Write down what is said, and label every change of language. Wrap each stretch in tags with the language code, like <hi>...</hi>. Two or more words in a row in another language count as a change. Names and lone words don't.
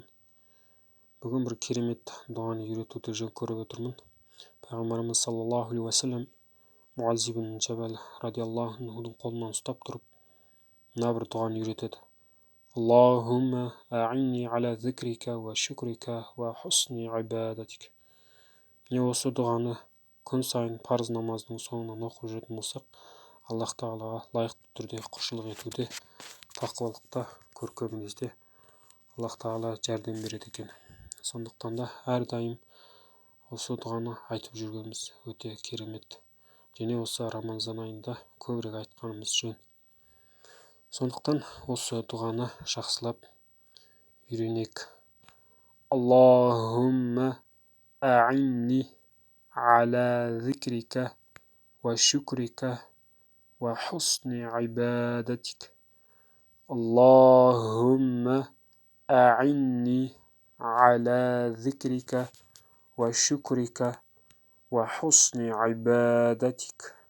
<kk>Бүгін бір керемет дұғаны үйретуді жөн көріп отырмын. Пайғамбарымыз</kk> <ar>صلى الله عليه وسلم</ar> <kk>Муаз ибн Джабал</kk> <ar>رضي الله عنه</ar> <kk>қолынан ұстап тұрып, мына бір дұғаны үйретеді.</kk> <ar>اللهم أعني على ذكرك وشكرك وحسن عبادتك.</ar> <kk>Не осы дұғаны күн сайын парыз намазының соңынан оқып жүретін болсақ, Аллах Тағалаға лайықты түрде құлшылық етуде, тақуалықта, көркем мінезде Аллах Тағала жәрдем береді екен. Сондықтан да әрдайым осы дұғаны айтып жүргеніміз өте керемет. Және осы Рамазан айында көбірек айтқанымыз жөн. Сондықтан осы дұғаны жақсылап үйренейік.</kk> <ar>اللهم أعني على ذكرك وشكرك وحسن عبادتك. اللهم أعني على ذكرك وشكرك وحسن عبادتك.</ar>